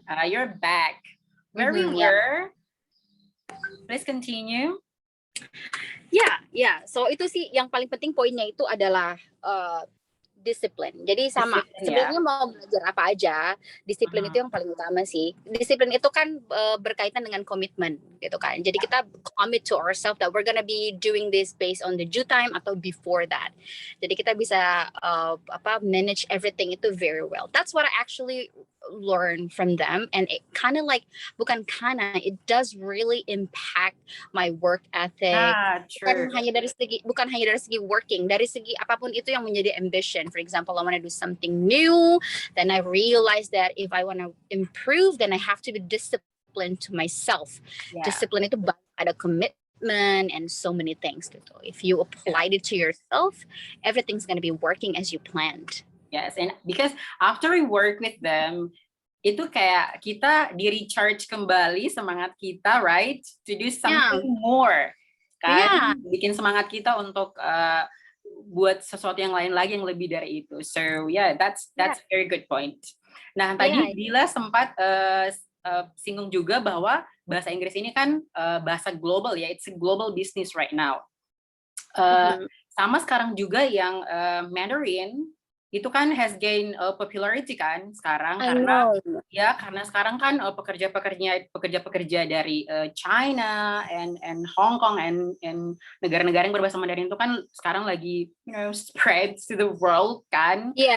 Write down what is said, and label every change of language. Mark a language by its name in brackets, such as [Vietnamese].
[English] You're back. Where we were? Please continue. Yeah. [Indonesian] So itu sih yang paling penting, poinnya itu adalah disiplin. Jadi sama, sebenarnya mau belajar apa aja, disiplin itu yang paling utama sih. Disiplin itu kan berkaitan dengan komitmen gitu kan. [English] Jadi kita commit to ourselves that we're gonna be doing this based on the due time atau before that. [Indonesian] Jadi kita bisa manage everything itu very well. [English] That's what I actually learn from them, and it kind of like it does really impact my work ethic. [Indonesian] Bukan hanya dari segi working, dari segi apapun itu yang menjadi ambition. [English] For example, I want to do something new, then I realize that if I want to improve, then I have to be disciplined to myself. Discipline itu ada commitment and so many things gitu. If you applied it to yourself, everything's going to be working as you planned. Yes, and because after we work with them, [Indonesian] itu kayak kita di recharge kembali semangat kita, right? [English] To do something more, kan? [Indonesian] Bikin semangat kita untuk buat sesuatu yang lain lagi yang lebih dari itu. [English] So yeah, that's a very good point. [Indonesian] Nah, tadi Dila sempat singgung juga bahwa bahasa Inggris ini kan bahasa global ya, it's a global business right now. Sama sekarang juga yang Mandarin itu kan has gain popularity kan sekarang, karena sekarang kan pekerja-pekerja dari China and Hong Kong and negara-negara yang berbahasa Mandarin itu kan sekarang lagi spread to the world kan.